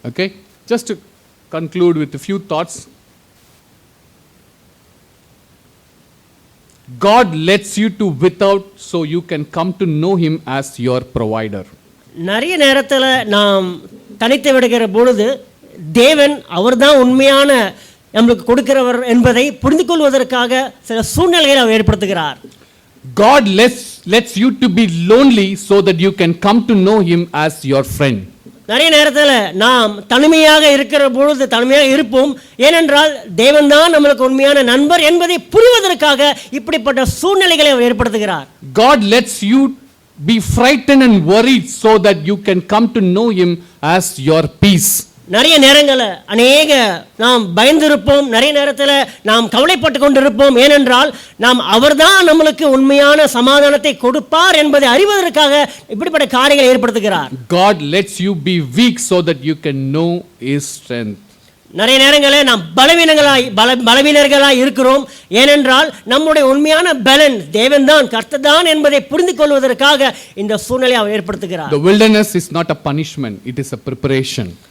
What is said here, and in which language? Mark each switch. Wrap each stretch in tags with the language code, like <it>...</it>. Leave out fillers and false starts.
<en>Okay, just to conclude with a few thoughts. God lets you to without so you can come to know him as your provider.</en> <ta>நிறைய நேரத்தில் நாம் தனித்து விடுகிற பொழுது தேவன் அவர்தான் உண்மையான நம்மளுக்கு கொடுக்கிறவர் என்பதை புரிந்து கொள்வதற்காக சில சூழ்நிலைகளை அவர் ஏற்படுத்துகிறார்.</ta> <en>God lets you to be lonely so that you can come to know him as your friend.</en> <ta>நிறைய நேரத்தில் நாம் தனிமையாக இருக்கிற பொழுது தனிமையாக இருப்போம். ஏனென்றால் தேவன் தான் நம்மளுக்கு உண்மையான நண்பர் என்பதை புரிவதற்காக இப்படிப்பட்ட சூழ்நிலைகளை அவர் ஏற்படுத்துகிறார்.</ta> <en>God lets you be frightened and worried so that you can come to know him as your peace.</en> <ta>நிறைய நேரங்களில் நாம் பயந்திருப்போம். நிறைய நேரத்தில் நாம் கவலைப்பட்டு கொண்டிருப்போம். ஏனென்றால் நாம் அவர்தான் நம்மளுக்கு உண்மையான சமாதானத்தை கொடுப்பார் என்பதை அறிவதற்காக இப்படிப்பட்ட காரியங்களை ஏற்படுத்துகிறார்.</ta> <en>God lets you be weak so that you can know his strength.</en> <ta>நிறைய நேரங்களில் நாம் பலவீனர்களாய் இருக்கிறோம். ஏனென்றால் நம்முடைய உண்மையான பலன் தேவன்தான், கர்த்தர்தான் என்பதை புரிந்து கொள்வதற்காக இந்த சூழ்நிலையை அவர் ஏற்படுத்துகிறார்.</ta> <en>The wilderness is not a punishment, it is a preparation.</en>